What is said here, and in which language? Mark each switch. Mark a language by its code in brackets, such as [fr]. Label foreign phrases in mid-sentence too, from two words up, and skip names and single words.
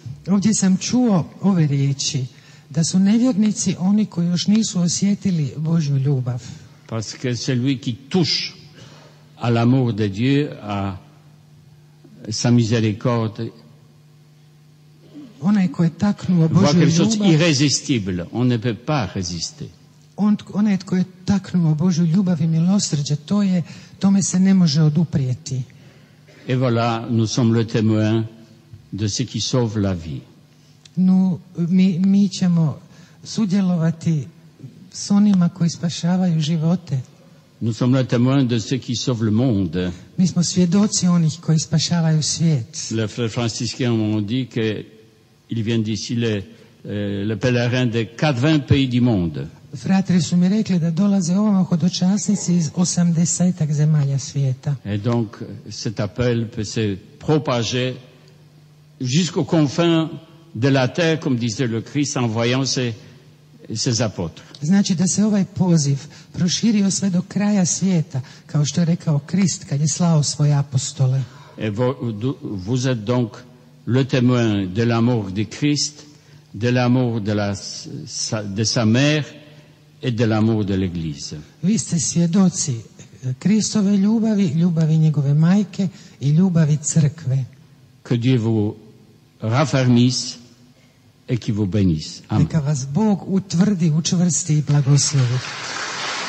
[hr] Ovdje sam čuo ove riječi, da su nevjernici oni koji još nisu osjetili Božju ljubav. [fr] Parce que celui qui touche à l'amour de Dieu, à sa miséricorde, [hr] Onaj ko je taknuo [fr] voit [hr] Božju [fr] quelque chose [hr] ljubav, [fr] irrésistible. On ne peut pas résister. [hr] onaj tko je taknuo Božju ljubav i milosrđe, tome se ne može oduprijeti. [fr] Et voilà, nous sommes le témoin de ce qui sauve la vie. [hr] Mi ćemo sudjelovati s onima koji spašavaju živote. [fr] Nous sommes le témoin de ce qui sauve le monde. [hr] Mi smo svjedoci onih koji spašavaju svijet. [fr] Les frères franciscains m'ont dit qu'ils viennent d'ici les pèlerins de 80 pays du monde. [hr] Fratri su mi rekli da dolaze ovamo hodočasnici iz 80 zemalja svijeta. [fr] Et donc, cet appel peut se propager jusqu'aux confins de la terre, comme disait le Christ, en voyant ses apôtres. [hr] Znači da se ovaj poziv proširio sve do kraja svijeta, kao što je rekao Krist kad je slao svoje apostole. [fr] Et vous êtes donc le témoin de l'amour de Christ, de l'amour de sa mère et de l'amour de l'Église. [hr] Vi ste svjedoci Kristove ljubavi, ljubavi njegove majke i ljubavi crkve. [fr] Que Dieu vous raffermisse et qui vous bénisse. Amen. [hr] Neka vas Bog utvrdi, učvrsti i blagoslovi.